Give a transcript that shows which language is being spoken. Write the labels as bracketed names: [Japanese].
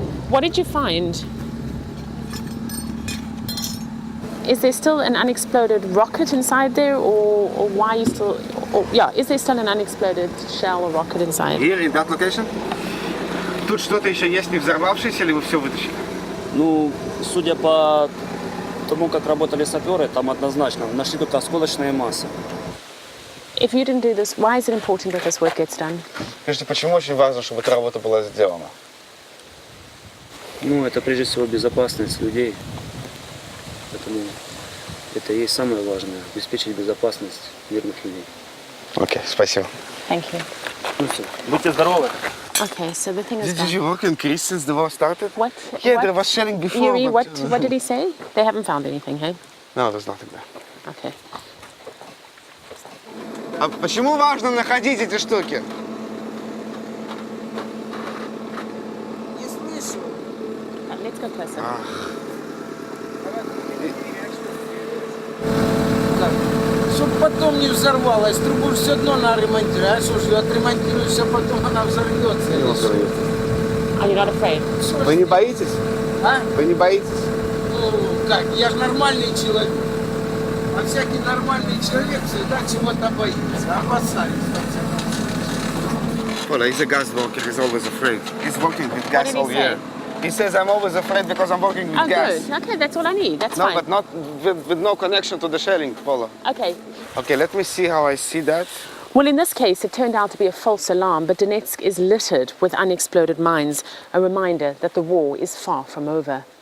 [English] What did you find? Is there still an unexploded rocket inside there, or why are you still... is there still an unexploded shell or rocket inside? Here, in that location? [Russian] Тут что-то еще есть не взорвавшееся, или вы все вытащили? Ну, судя по тому, как работали саперы, там однозначно нашли только осколочные массы. [English] If you didn't do this, why is it important that this work gets done? [Russian] Скажите, почему очень важно, чтобы эта работа была сделана? Ну, это прежде всего безопасность людей. Поэтому это и есть самое важное – обеспечить безопасность мирных людей. Окей, спасибо. [English] Thank you. [Russian] Ну все, будьте здоровы. [English] Okay, so the thing is Did you work in Greece since the war started? What? Yeah, what? there was shelling before. Yuri, but... what did he say? They haven't found anything, hey? No, there's nothing there. Okay. [Russian] А почему важно находить эти штуки? [English] Let's go closer. [Russian] Чтоб потом не взорвалась, трубу все равно надо ремонтировать. А что ж, ее отремонтируешь, а потом она взорвется. Are you not afraid? Вы не боитесь? А? Вы не боитесь? Ну, как, я же нормальный человек. А всякий нормальный человек всегда чего-то боится. Опасается. [English] Well, he's a gas worker, he's always afraid. He's working with gas all year. He says, I'm always afraid because I'm working with gas. Good. Okay, that's all I need. That's No, fine. but not with no connection to the shelling, Paula. Okay. Okay, let me see how I see that. Well, in this case, it turned out to be a false alarm, but Donetsk is littered with unexploded mines, a reminder that the war is far from over.